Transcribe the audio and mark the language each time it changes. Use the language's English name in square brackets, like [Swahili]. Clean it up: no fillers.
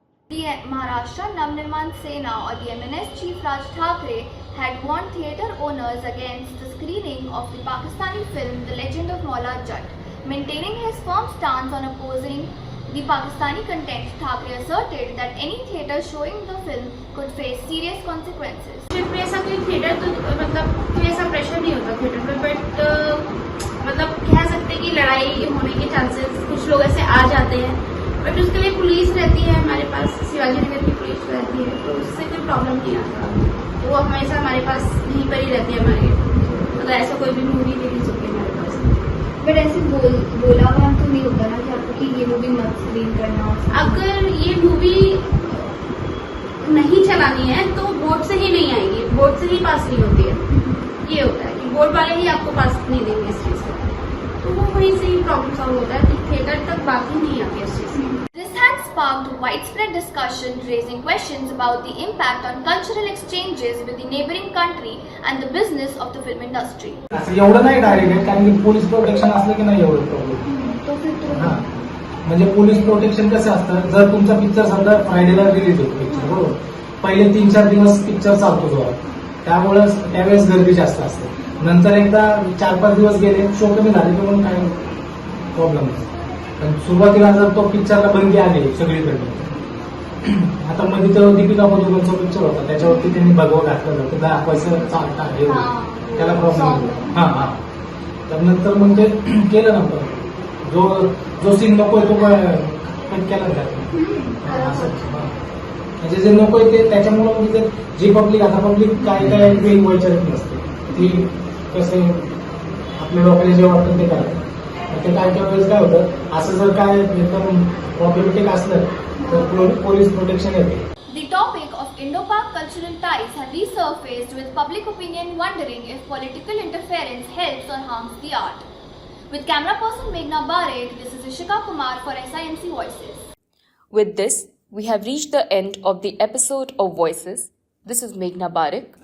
[English] The Maharashtra Navnirman Sena or the MNS chief Raj Thackeray had warned theatre owners against the screening of the Pakistani film The Legend of Maula Jatt. Maintaining his firm stance on opposing the Pakistani content, Thackeray asserted that any theatre showing the film could face serious consequences. [Hindi] पे ऐसा कोई theatre तो मतलब कोई ऐसा pressure नहीं होता theatre पे, बट मतलब कह सकते हैं कि लड़ाई होने के चांसेस कुछ लोग ऐसे आ जाते हैं, बट उसके लिए पुलिस रहती है हमारे पास, शिवाजी नगर की पुलिस रहती है, तो उससे कोई प्रॉब्लम नहीं आता। तो वो हमेशा हमारे पास यहीं पर ही रहती है हमारे, अगर ऐसा कोई भी मूवी देखनी चाहिए हमारे पास। बट ऐसे बोला हुआ तो नहीं होता ना कि आपको कि ये मूवी मत स्क्रीन करना। अगर ये मूवी नहीं चलानी है तो बोर्ड से ही नहीं आएगी, बोर्ड से ही पास नहीं होती है। ये होता है कि बोर्ड वाले ही आपको पास नहीं देंगे इस चीज से, तो वो वहीं से ही प्रॉब्लम सॉल्व होता है, थिएटर तक बात ही नहीं आती इस चीज से। [English] This had sparked widespread discussion, raising questions about the impact on cultural exchanges with the neighboring country and the business of the film industry. [Marathi] एवढं नाही डायरेक्ट, कारण की पोलीस प्रोटेक्शन असलं की नाही एवढं प्रॉब्लेम। हां, म्हणजे पोलीस प्रोटेक्शन कसं असतं, जर तुमचा पिक्चर समजा फ्रायडेला रिलीज होतो पिक्चर, बरोबर, पहिले 3-4 दिवस पिक्चर चालतो जोरात, त्यावेळेस गर्दी जास्त असते। नंतर एकदा 4-5 दिवस गेले, शो कमी झाले तर मग काय प्रॉब्लेम नाही। पण सुरुवातीला जर तो पिक्चरला बंदी आली सगळीकडे, आता मध्ये तो दीपिका पदुकोणचा पिक्चर होता, त्याच्यावरती त्यांनी भगवा घातलं होतं, दाखवायचं त्याला प्रॉब्लेम। हां, तर नंतर मग ते केलं नंतर जो सीन नको तो कट केला जातो। म्हणजे जे नको आहे ते त्याच्यामुळे म्हणजे जी पब्लिक आता पब्लिक काय काय एक वैचारिक नसते ती कसे आपल्या लोकांना जे वाटतं ते करतात ते काय काय वेळेस काय होतं असं जर काय एकदम प्रॉब्लेमॅटिक असलं तर पोलीस प्रोटेक्शन येते. [English] The topic of Indo-Pak cultural ties have resurfaced with public opinion wondering if political interference helps or harms the art. With camera person Meghna Barik, this is Ishika Kumar for SIMC Voices. With this, we have reached the end of the episode of Voices. This is Meghna Barik.